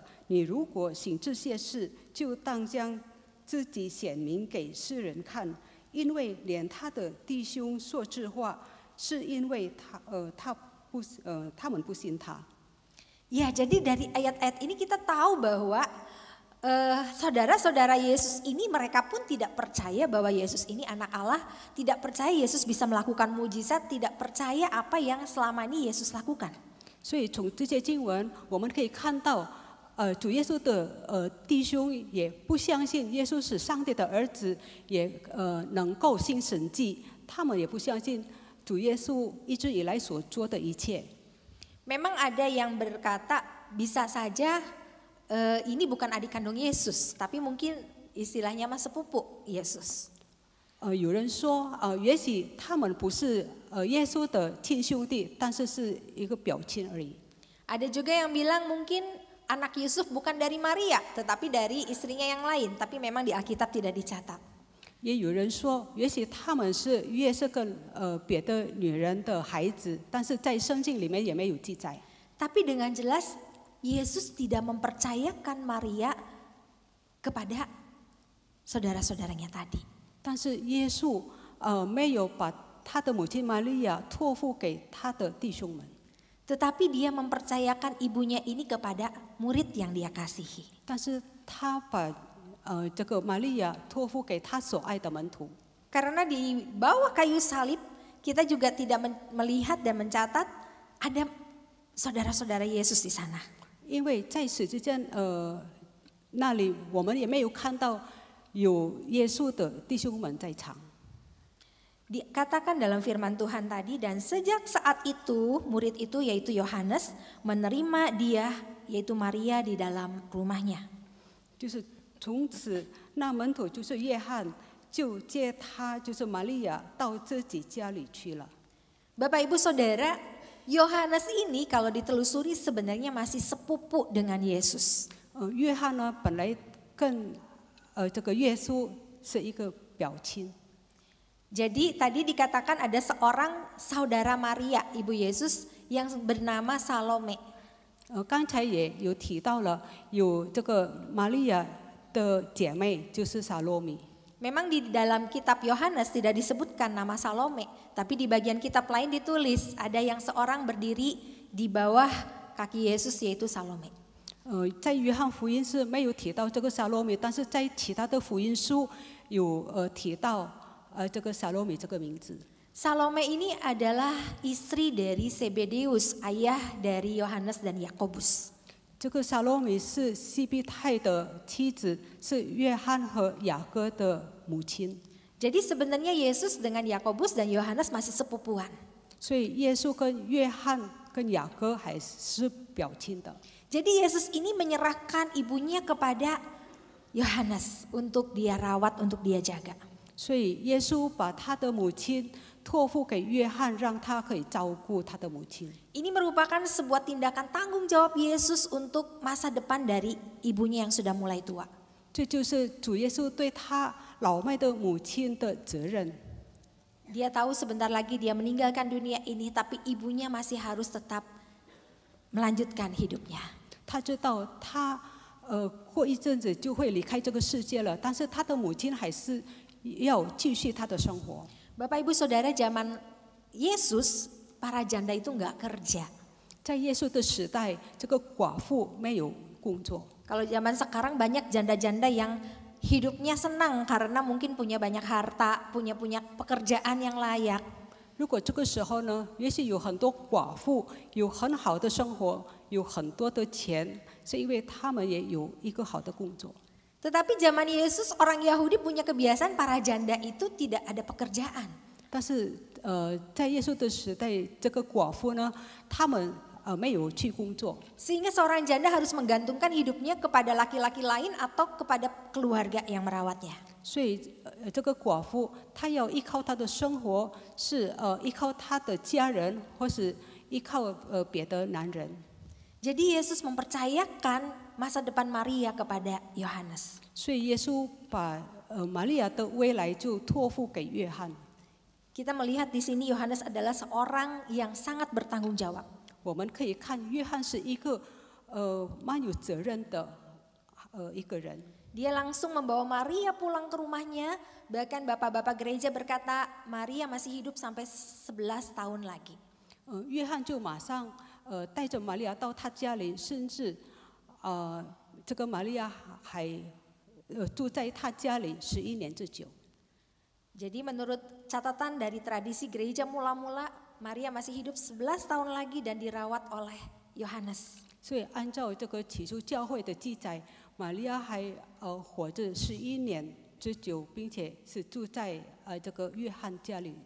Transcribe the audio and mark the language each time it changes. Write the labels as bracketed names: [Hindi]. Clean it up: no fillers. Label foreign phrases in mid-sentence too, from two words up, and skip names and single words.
[Chinese] 你如果行这些事，就当将自己显明给世人看，因为连他的弟兄说这话，是因为他们不信他。” [Indonesian] Ya, jadi dari ayat-ayat ini kita tahu bahwa saudara-saudara Yesus ini mereka pun tidak percaya bahwa Yesus ini anak Allah, tidak percaya Yesus bisa melakukan mujizat, tidak percaya apa yang selama ini Yesus lakukan. [Chinese] 所以从这些经文，我们可以看到，主耶稣的弟兄也不相信耶稣是上帝的儿子，也能够行神迹，他们也不相信主耶稣一直以来所做的一切。 [Indonesian] Memang ada yang berkata bisa saja ini bukan adik kandung Yesus, tapi mungkin istilahnya mah sepupu Yesus. [Chinese] 有人说，也许他们不是耶稣的亲兄弟，但是是一个表亲而已。 [Indonesian] Ada juga yang bilang mungkin anak Yusuf bukan dari Maria, tetapi dari istrinya yang lain, tapi memang di Alkitab tidak dicatat. [Chinese] 也有人说，也许他们是约瑟跟别的女人的孩子，但是在圣经里面也没有记载。 [Indonesian] Tapi dengan jelas Yesus tidak mempercayakan Maria kepada saudara-saudaranya tadi. [Chinese] 但是耶稣没有把他的母亲玛利亚托付给他的弟兄们， [Indonesian] Tetapi dia mempercayakan ibunya ini kepada murid yang dia kasihi. [Chinese] 但是他把这个玛利亚托付给他所爱的门徒。 [Indonesian] Karena di bawah kayu salib kita juga tidak melihat dan mencatat ada saudara-saudara Yesus di sana. [Chinese] 因为在十字架那里，我们也没有看到有耶稣的弟兄们在场。 [Indonesian] Dikatakan dalam firman Tuhan tadi, dan sejak saat itu murid itu yaitu Yohanes menerima dia yaitu Maria di dalam rumahnya. [Chinese] 就是从此，那门徒就是约翰，就接他就是玛利亚到自己家里去了。 [Indonesian] Bapak Ibu Saudara, Yohanes ini kalau ditelusuri sebenarnya masih sepupu dengan Yesus. [Chinese] 约翰呢，本来跟这个耶稣是一个表亲。 [Indonesian] Jadi tadi dikatakan ada seorang saudara Maria, ibu Yesus yang bernama Salome. [Chinese] 刚才也有提到了，有这个玛利亚的姐妹就是撒罗米。 [Indonesian] Memang di dalam kitab Yohanes tidak disebutkan nama Salome, tapi di bagian kitab lain ditulis ada yang seorang berdiri di bawah kaki Yesus yaitu Salome. [Chinese] 在约翰福音是没有提到这个撒罗米，但是在其他的福音书有提到这个撒罗米这个名字。 [Indonesian] Salome ini adalah istri dari Zebedeus, ayah dari Yohanes dan Yakobus. [Chinese] 这个撒罗米是西庇太的妻子，是约翰和雅各的母亲。 [Indonesian] Jadi sebenarnya Yesus dengan Yakobus dan Yohanes masih sepupuan. [Chinese] 所以耶稣跟约翰跟雅各还是表亲的。 [Indonesian] Jadi Yesus ini menyerahkan ibunya kepada Yohanes untuk dia rawat, untuk dia jaga. [Chinese] 所以耶稣把他的母亲托付给约翰，让他可以照顾他的母亲。 [Indonesian] Ini merupakan sebuah tindakan tanggung jawab Yesus untuk masa depan dari ibunya yang sudah mulai tua. [Chinese] 这就是主耶稣对他老迈的母亲的责任。 [Indonesian] Dia tahu sebentar lagi dia meninggalkan dunia ini, tapi ibunya masih harus tetap melanjutkan hidupnya. [Chinese] 他知道他过一阵子就会离开这个世界了，但是他的母亲还是要继续他的生活。 [Indonesian] Bapak Ibu Saudara, zaman Yesus para janda itu nggak kerja. [Chinese] 在耶稣的时代，这个寡妇没有工作。 [Indonesian] Kalau zaman sekarang banyak janda-janda yang hidupnya senang karena mungkin punya banyak harta, punya pekerjaan yang layak. [Chinese] 如果这个时候呢，也许有很多寡妇有很好的生活，有很多的钱，是因为他们也有一个好的工作。 [Indonesian] Tetapi zaman Yesus orang Yahudi punya kebiasaan para janda itu tidak ada pekerjaan. [Chinese] 但是在耶稣的时代，这个寡妇呢，他们没有去工作， [Indonesian] Sehingga seorang janda harus menggantungkan hidupnya kepada laki-laki lain atau kepada keluarga yang merawatnya. [Chinese] 所以这个寡妇她要依靠她的生活是依靠她的家人，或是依靠别的男人。 [Indonesian] Jadi Yesus mempercayakan masa depan Maria kepada Yohanes. [Chinese] 所以耶稣把玛利亚的未来就托付给约翰。 [Indonesian] Kita melihat di sini Yohanes adalah seorang yang sangat bertanggung jawab. [Chinese] 我们可以看约翰是一个蛮有责任的一个人。 [Indonesian] Dia langsung membawa Maria pulang ke rumahnya. Bahkan bapak-bapak gereja berkata Maria masih hidup sampai 11 tahun lagi. [Chinese] 约翰就马上带着玛利亚到他家里，甚至这个玛利亚还住在他家里11年之久。 [Indonesian] Jadi menurut catatan dari tradisi gereja mula-mula, Maria masih hidup 11 tahun lagi dan dirawat oleh Yohanes. [Chinese] 所以按照这个起初教会的记载，玛利亚还活着11年之久，并且是住在这个约翰家里。